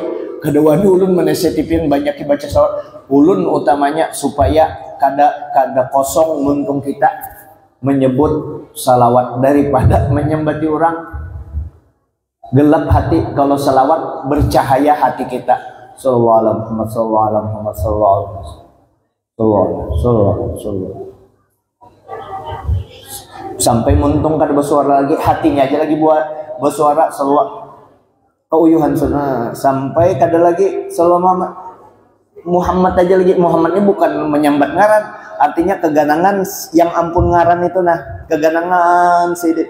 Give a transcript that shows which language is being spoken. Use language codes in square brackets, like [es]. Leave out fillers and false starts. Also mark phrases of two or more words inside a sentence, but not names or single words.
[bjn] Kedua ulun menasihatin banyak baca sholawat. Ulun utamanya supaya kada kosong muntung kita menyebut salawat, daripada menyembati orang gelap hati. Kalau salawat bercahaya hati kita. [ar] صلى الله عليه محمد، صلى الله عليه محمد، صلى الله [bjn] sampai muntung kada bersuara lagi, hatinya aja lagi buat bersuara salawat. Keuyuhan sampai kada lagi [ar] صلى الله محمد [bjn] aja lagi. Muhammad ini bukan menyambat ngaran, artinya keganangan yang ampun ngaran itu, nah keganangan sidin.